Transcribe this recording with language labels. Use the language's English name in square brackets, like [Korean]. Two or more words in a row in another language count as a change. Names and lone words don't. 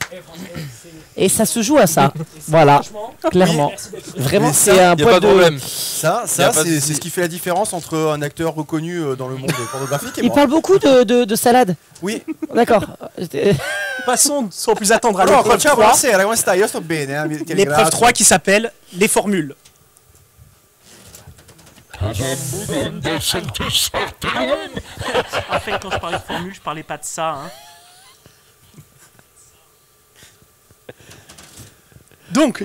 [French] Et ça se joue à ça. Voilà, clairement. Vraiment, Mais c'est ça, un Y a poil pas de problème. Ça, Y a pas de c'est souci. ce qui fait la différence entre un acteur reconnu dans le monde pornographique et Il moi. parle beaucoup de salade. Oui. D'accord. Passons sans plus attendre à Alors, l'épreuve [Italian] ciao, [French] 3. [Italian] buonasera, come stai? Io sto bene. [French] L'épreuve 3 qui s'appelle les formules. En fait, quand je parlais de formule, je parlais pas de ça. Hein. Donc,